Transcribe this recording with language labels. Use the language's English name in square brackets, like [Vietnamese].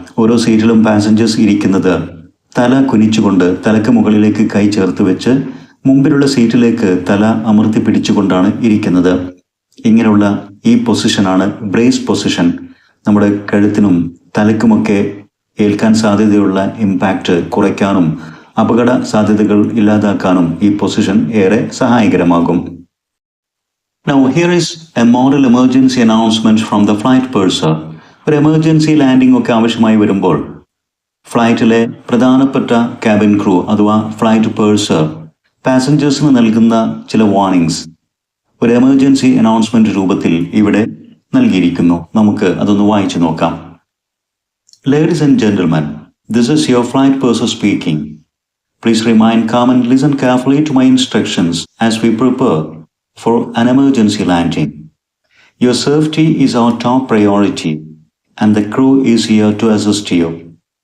[Malayalam] ഓരോ സീറ്റിലും പാസഞ്ചേഴ്സ് ഇരിക്കുന്നത് തല കുനിച്ചുകൊണ്ട് തലക്ക് മുകളിലേക്ക് കൈ ചേർത്ത് വെച്ച് മുമ്പിലുള്ള സീറ്റിലേക്ക് തല അമർത്തി പിടിച്ചുകൊണ്ടാണ് ഇരിക്കുന്നത്. ഇങ്ങനെയുള്ള ഈ പൊസിഷനാണ് ബ്രേസ് പൊസിഷൻ. നമ്മുടെ കഴുത്തിനും തലക്കുമൊക്കെ ഏൽക്കാൻ സാധ്യതയുള്ള ഇമ്പാക്റ്റ് കുറയ്ക്കാനും അപകട സാധ്യതകൾ ഇല്ലാതാക്കാനും ഈ പൊസിഷൻ ഏറെ സഹായകരമാകും. [English] Now here is a model emergency announcement from the flight purser. [Malayalam] ഒരു എമർജൻസി ലാൻഡിംഗ് ഒക്കെ ആവശ്യമായി വരുമ്പോൾ ഫ്ലൈറ്റിലെ പ്രധാനപ്പെട്ട ക്യാബിൻ ക്രൂ അഥവാ ഫ്ലൈറ്റ് പേഴ്സർ പാസഞ്ചേഴ്സിന് നൽകുന്ന ചില വാർണിംഗ്സ് ഒരു എമർജൻസി അനൗൺസ്മെന്റ് രൂപത്തിൽ ഇവിടെ നൽകിയിരിക്കുന്നു. നമുക്ക് അതൊന്ന് വായിച്ചു നോക്കാം. [English] Ladies and gentlemen, this is your flight purser speaking. Please remain calm and listen carefully to my instructions as we prepare for an emergency landing. Your safety is our top priority, and the crew is here to assist you.